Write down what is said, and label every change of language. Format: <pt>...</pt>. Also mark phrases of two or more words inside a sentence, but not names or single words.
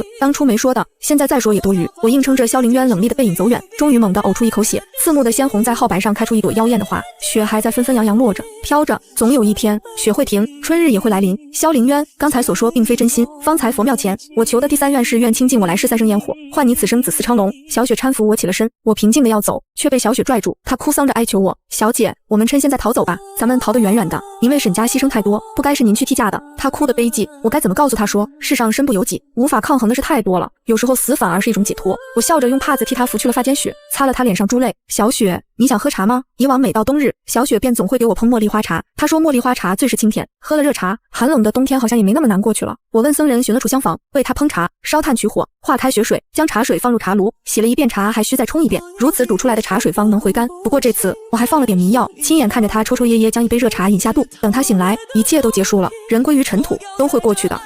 <zh>當初沒說的，現在再說也多餘。我硬撐着蕭凌淵冷厲的背影走遠，終於猛地嘔出一口血，刺目的鮮紅在皓白上開出一朵妖豔的花。雪還在紛紛揚揚落着，飄着，總有一天雪會停，春日也會來臨。蕭凌淵，剛才所說說並非真心。方才佛廟前，我求的第3願是願傾盡我來世3生煙火，換你此生子嗣昌隆。小雪搀扶我起了身，我平靜的要走，卻被小雪拽住，她哭喪着哀求我：小姐，我們趁現在逃走吧，咱們逃得遠遠的。您為沈家犧牲太多，不該是您去替嫁的。她哭得悲寂，我該怎麼告訴她說，世上身不由己，無法抗衡的事太多了，有時候死反而是一種解脫。我笑着用帕子替她拂去了髮間雪，擦了她臉上珠淚。小雪，你想喝茶嗎？以往每到冬日，小雪便总會給我烹茉莉花茶。她說茉莉花茶最是清甜，喝了熱茶，寒冷的冬天好像也沒那麼難過去了。我問僧人尋了處香房，為她烹茶，燒炭取火，化開血水，將茶水放入茶爐，洗了一遍茶，還需再沖一遍，如此煮出來的茶水方能回甘。不過這次我還放了點迷藥，親眼看着她抽抽噎噎將一杯熱茶飲下肚。等她醒來，一切都結束了，人歸於塵土，都會過去的。</zh>